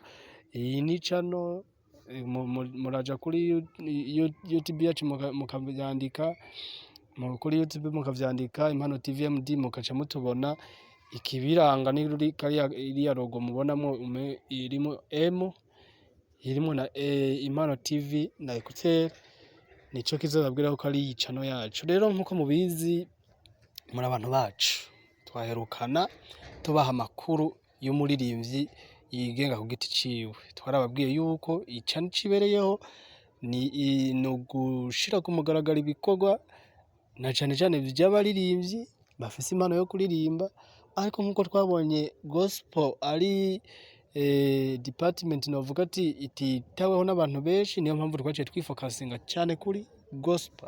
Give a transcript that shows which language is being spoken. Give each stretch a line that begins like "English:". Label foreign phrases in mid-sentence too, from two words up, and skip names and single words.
Rundi: Iyi ni channel, muraja kuri YouTube yacu mukavyandika, kuri YouTube mukavyandika Impano TV MD mukaca mutubona. Ikibiranga ni iriya logo mubonamo irimo M, irimo na Impano TV na Equateur, nico kizobabwira ko ari channel yacu. Rero nkuko mubizi muri abantu bacu, twaherukana tubaha amakuru y'umuririmbyi yigenga ku giti ciwe. Twarababwiye yuko icani cibereyeho ni ugushira ku mugaragaro ibikorwa na cane cane by'abaririmbyi bafise impano yo kuririmba, ariko nkuko twabonye gospel ari department novuga ati ititaweho n'abantu benshi, niyo mpamvu twaciye twifokasinga cyane kuri gospel.